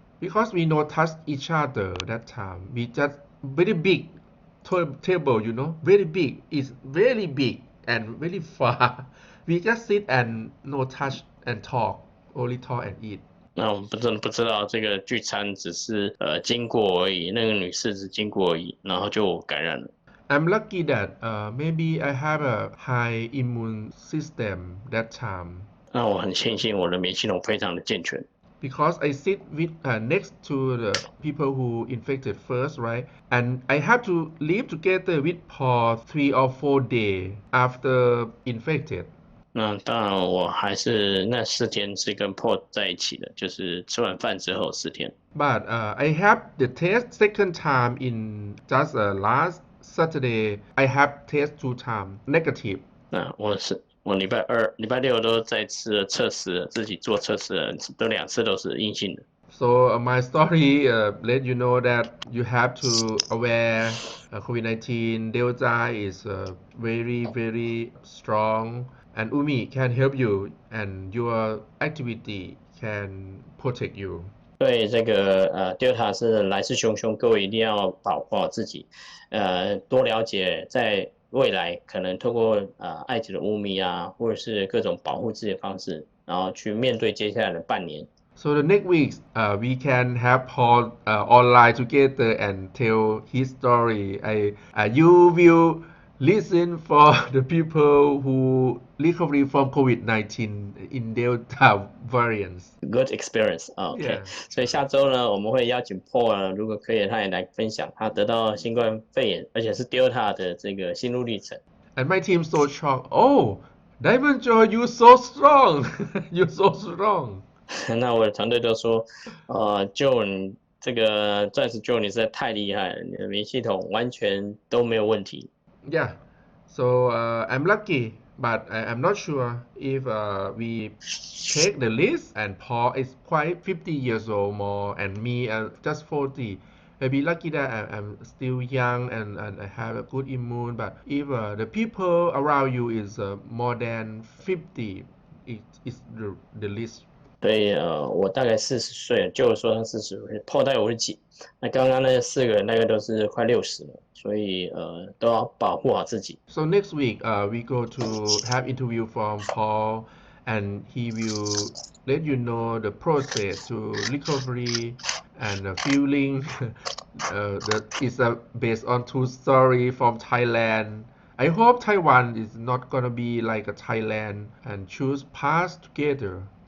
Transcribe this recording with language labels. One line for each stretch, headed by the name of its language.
English: Because we not touch each other that time. We just very big table, very big. It's very big and very far. We just sit and no touch and talk, only talk and eat.
Chinese: 那我们真的不知道这个聚餐只是经过而已，那个女士只经过而已，然后就感染了。
English: I'm lucky that maybe I have a high immune system that time.
Chinese: 那我很庆幸我的免疫系统非常的健全。
English: Because I sit with next to the people who infected first, right? And I have to live together with for 3 or 4 days after infected.
Chinese: 那当然，我还是那4天是跟 Paul 在一起的，就是吃完饭之后4天。
English: But I have the test second time in just last Saturday. I have test 2 times negative.
Chinese: 那我礼拜6都在测试，自己做测试了，都2次都是阴性的。
English: So my story let you know that you have to aware COVID-19 Delta is very very strong, and UMI can help you, and your activity can protect you.
Chinese: 对这个Delta 是来势汹汹，各位一定要保护好自己，多了解在未来可能透过艾滋的污名啊，或者是各种保护自己的方式，然后去面对接下来的半年。
English: So the next week, we can have Paul online together and tell his story. You will listen for the people who recovery from COVID-19 in Delta variants. Good experience OK， Yeah.
Chinese: 所以下周呢，我们会邀请 Paul 呢，如果可以，他也来分享他得到新冠肺炎，而且是 Delta 的这个心路历程。
English: And my team so shocked. Oh, Diamond Joy, you so strong. You're so strong.
Chinese: 那我的团队都说，就你这个钻石就你实在太厉害了，你的免疫系统完全都没有问题。
English: Yeah. So I'm lucky, but I'm not sure if we take the list and Paul is quite 50 years old more and me just 40. Maybe lucky that I'm still young and I have a good immune. But if the people around you is more than 50, it's the list.
Chinese: 所以我大概40岁了，就是说他40岁，Paul 大概50几，那刚刚那4个人大概都是快60了，所以都要保护好自己。
English: So next week we go to have interview from Paul and he will let you know the process to recovery and feeling that is based on true story from Thailand. I hope Taiwan is not gonna be like a Thailand and choose path together.